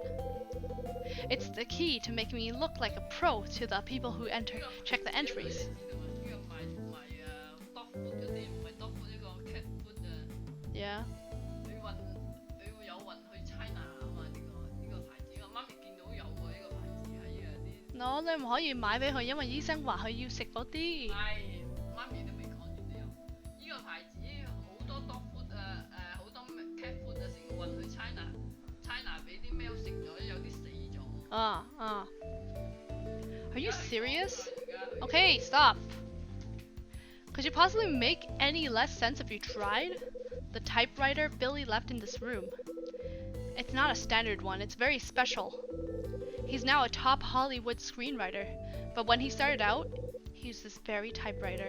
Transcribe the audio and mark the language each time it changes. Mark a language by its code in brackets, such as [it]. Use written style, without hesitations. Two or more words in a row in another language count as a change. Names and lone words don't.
[en] It's the key to making me look like a pro to the people who check the entries. Yeah. No, [yue] 你唔可以買俾佢，因為醫生話佢要食嗰啲。媽咪都未講完你又，呢個牌子好多 [en] dog food [yue] 好多 [en] cat food [yue] 成運去 China 俾啲貓食咗，有啲死咗。 [en] Are you serious? Okay, stop. Could you possibly make any less sense if you tried? The typewriter Billy left in this room. It's not a standard one, it's very special. He's now a top Hollywood screenwriter, but when he started out, he used this very typewriter.